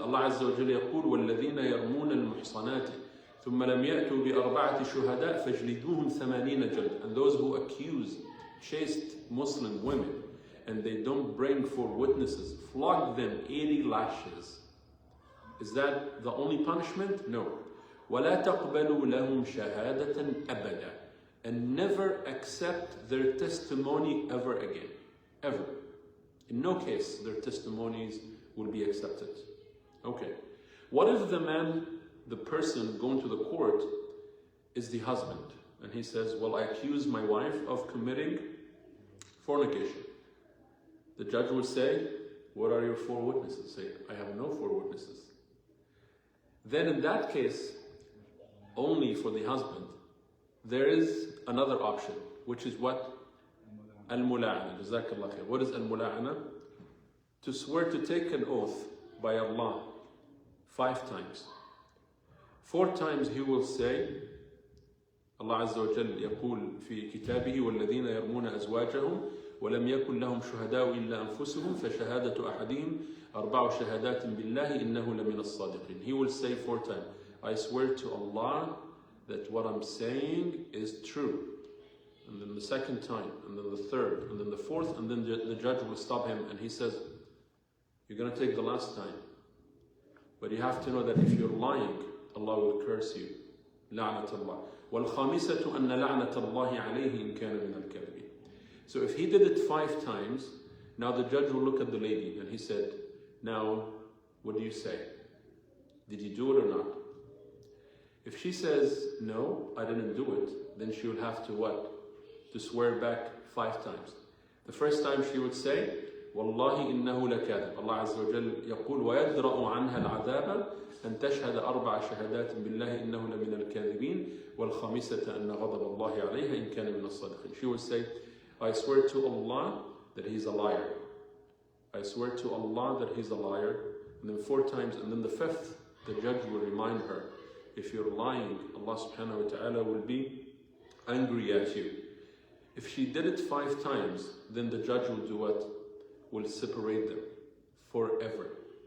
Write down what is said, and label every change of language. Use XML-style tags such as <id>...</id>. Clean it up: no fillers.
<ar>Allah Azza wa Jalla يقول والذين يرمون المحصنات ثم لم يأتوا بأربعة شهداء فاجلدوهم 80 جلد.</ar> <en>And those who accuse chaste Muslim women and they don't bring 4 witnesses, flog them 80 lashes. Is that the only punishment? No.</en> <ar>ولا تقبلوا لهم شهادة أبدا.</ar> <en>And never accept their testimony ever again. Ever. In no case their testimonies will be accepted. Okay. What if the man, the person going to the court, is the husband? And he says, well, I accuse my wife of committing fornication. The judge will say, what are your 4 witnesses? Say, I have no 4 witnesses. Then in that case, only for the husband, there is another option, which is what? Al-mula'ana. Jazakallah khair. What is al-mula'ana? To swear to take an oath by Allah 5 times. 4 times he will say,</en> <ar>Allah Azza wa Jalla يقول في كتابه والذين يرمون أزواجهم ولم يكن لهم شهداء إلا أنفسهم فشهادة أحدهم 4 شهادات بالله إنه لمن الصادقين.</ar> <en>He will say 4 times, I swear to Allah that what I'm saying is true. And then the 2nd time, and then the 3rd, and then the 4th, and then the judge will stop him and he says, you're going to take the last time. But you have to know that if you're lying, Allah will curse you.</en> <ar>لعنة الله. والخامسة أن لعنة الله عليه إن كان من الكاذبين.</ar> <en>So if he did it 5 times, now the judge will look at the lady and he said, now, what do you say? Did you do it or not? If she says, no, I didn't do it, then she will have to what? To swear back 5 times. The first time she would say,</en> <ar>والله إنه لكاذب. Allah عز وجل يقول ويدرأ عنها العذاب أن تشهد 4 شهادات بالله إنه لمن الكاذبين والخامسة أن غضب الله عليها إن كان من الصادقين.</ar> <en>She would say, I swear to Allah that he's a liar. I swear to Allah that he's a liar. And then 4 times, and then the 5th, the judge will remind her, if you're lying, Allah subhanahu wa ta'ala will be angry at you. If she did it 5 times, then the judge will do what? Will separate them forever.</en>